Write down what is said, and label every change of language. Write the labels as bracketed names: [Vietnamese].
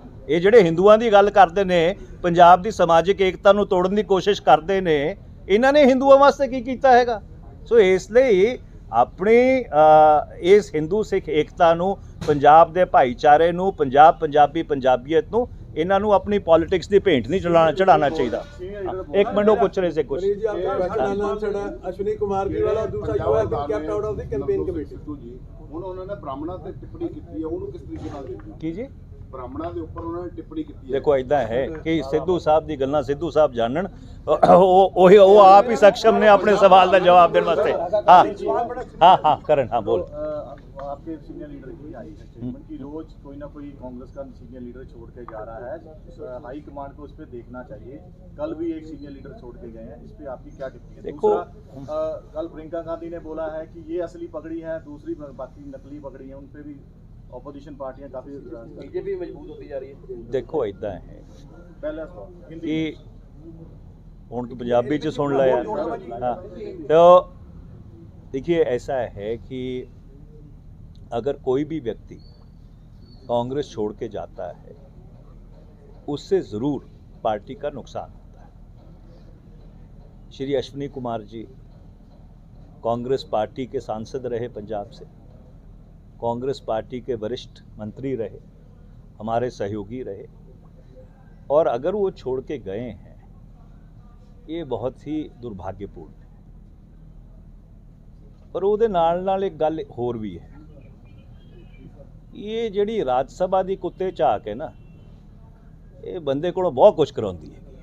[Punjabi] ਇਹ ਜਿਹੜੇ ਹਿੰਦੂਆਂ ਦੀ ਗੱਲ ਕਰਦੇ ਨੇ, ਪੰਜਾਬ ਦੀ ਸਮਾਜਿਕ ਏਕਤਾ ਨੂੰ ਤੋੜਨ ਦੀ ਕੋਸ਼ਿਸ਼ ਕਰਦੇ ਨੇ, ਇਹਨਾਂ ਨੇ ਹਿੰਦੂਆਂ ਵਾਸਤੇ ਕੀ ਕੀਤਾ ਹੈਗਾ? ਸੋ ਇਸ ਲਈ ਆਪਣੀ ਇਸ ਹਿੰਦੂ ਸਿੱਖ ਏਕਤਾ ਨੂੰ, ਪੰਜਾਬ ਦੇ ਭਾਈਚਾਰੇ ਨੂੰ, ਪੰਜਾਬੀ ਪੰਜਾਬੀਅਤ ਨੂੰ, ਇਹਨਾਂ ਨੂੰ ਆਪਣੀ ਪੋਲਿਟਿਕਸ ਦੀ ਭੇਂਟ ਨਹੀਂ ਚੜਾਉਣਾ ਚਾਹੀਦਾ। ਇੱਕ ਮਿੰਟ ਉਹ ਪੁੱਛ ਰਹੇ ਸੀ ਕੁਝ। [Hindi] जी आपका पहला नाम छड़ा अश्विनी कुमार जी वाला, दूसरा [English] You have been kept out of the campaign committee. [Punjabi] ਜੀ ਹੁਣ ਉਹਨਾਂ ਨੇ ਬ੍ਰਾਹਮਣਾਂ ਤੇ ਟਿੱਪਣੀ ਕੀਤੀ ਹੈ, ਉਹਨੂੰ ਕਿਸ ਤਰੀਕੇ ਨਾਲ ਦੇਖਦੇ ਹੋ? ਕੀ ਜੀ? ਬ੍ਰਾਹਮਣਾਂ ਦੇ ਉੱਪਰ ਉਹਨਾਂ ਨੇ ਟਿੱਪਣੀ ਕੀਤੀ ਹੈ। ਦੇਖੋ ਇਦਾਂ ਹੈ ਕਿ ਸਿੱਧੂ ਸਾਹਿਬ ਦੀ ਗੱਲਾਂ ਸਿੱਧੂ ਸਾਹਿਬ ਜਾਣਨ, ਉਹ ਆਪ ਹੀ ਸક્ષਮ ਨੇ ਆਪਣੇ ਸਵਾਲ ਦਾ ਜਵਾਬ ਦੇਣ ਵਾਸਤੇ। ਹਾਂ ਕਰਨ, ਹਾਂ बोल। [Hindi] आपके सीनियर लीडर की आई है स्टेटमेंट कि रोज कोई ना कोई कांग्रेस का सीनियर लीडर छोड़ के जा रहा है, हाई कमांड को उस पर देखना चाहिए। कल भी एक सीनियर लीडर छोड़ के गए हैं, इस पे आपकी क्या टिप्पणी है? देखो, दूसरा, कल प्रियंका गांधी ने बोला है कि ये असली पगड़ी है, दूसरी बाकी नकली पगड़ी है, उन पे भी ऑपोजिशन पार्टियां काफी बीजेपी मजबूत होती जा रही है। [Punjabi] देखो इदां है [Hindi] पहला [Punjabi] कि ਹੁਣ पंजाबी च सुन लिया। [Hindi] हाँ, तो देखिए ऐसा है कि अगर कोई भी व्यक्ति कांग्रेस छोड़ के जाता है, उससे ज़रूर पार्टी का नुकसान होता है। श्री अश्विनी कुमार जी कांग्रेस पार्टी के सांसद रहे, पंजाब से कांग्रेस पार्टी के वरिष्ठ मंत्री रहे, हमारे सहयोगी रहे, और अगर वो छोड़ के गए हैं, ये बहुत ही दुर्भाग्यपूर्ण है। [Punjabi] पर ਉਹਦੇ ਨਾਲ एक गल होर भी है, ਇਹ ਜਿਹੜੀ ਰਾਜ ਸਭਾ ਦੀ ਕੁੱਤੇ ਝਾਕ ਹੈ ਨਾ, ਇਹ ਬੰਦੇ ਕੋਲੋਂ ਬਹੁਤ ਕੁਝ ਕਰਾਉਂਦੀ ਹੈ।